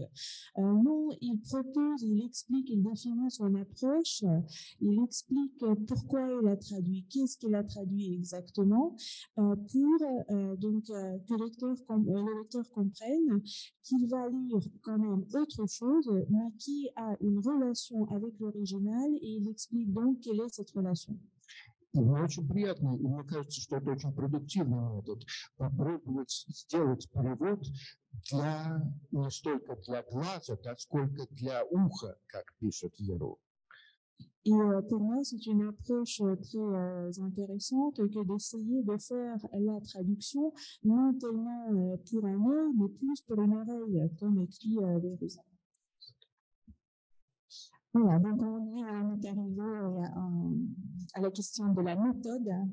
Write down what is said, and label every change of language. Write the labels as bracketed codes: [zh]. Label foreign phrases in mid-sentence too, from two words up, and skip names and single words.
[fr] Non, il propose, il explique, il définit son approche, il explique pourquoi il a traduit, qu'est-ce qu'il a traduit exactement, pour que le lecteur comprenne qu'il va lire quand même autre chose, mais qui a une relation avec l'original, et il explique donc quelle est cette relation. [ru] И мне очень приятно, и мне кажется, что это очень продуктивный метод. Попробовать сделать перевод не столько для глаза, сколько для уха, как пишет Еру. [fr] Et pour moi, c'est une approche très intéressante que d'essayer de faire la traduction, non tellement pour un œil, mais plus pour une oreille, comme écrit Verus. Voilà, donc on est arrivé à la question de la méthode.